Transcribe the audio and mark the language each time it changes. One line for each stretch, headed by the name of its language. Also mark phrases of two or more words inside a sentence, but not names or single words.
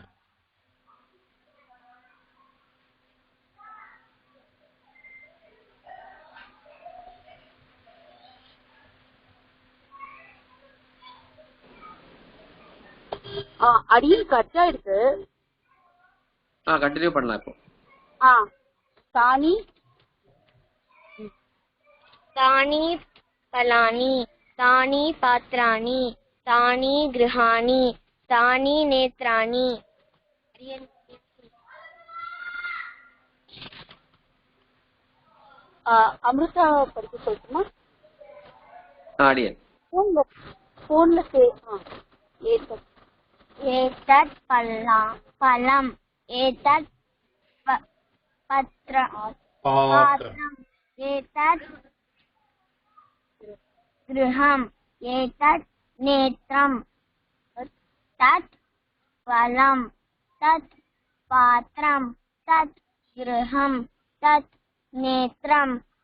Tamil: அடியில் கரெக்டா இருக்கு கண்டினியூ பண்ணலாம் இப்போ
Sanskrit: தானி फलानि तानि पात्राणि तानि गृहाणि तानि नेत्राणि
Tamil: அமிர்தா படிக்க சொல்லட்டுமா ஆடியன் போன்ல
Sanskrit: एतत् फलम् एतत् पात्रम् एतत् गृहम् एतत् नेत्रम् तत् फलम् तत् पात्रम् तत् गृहम् तत् नेत्रम्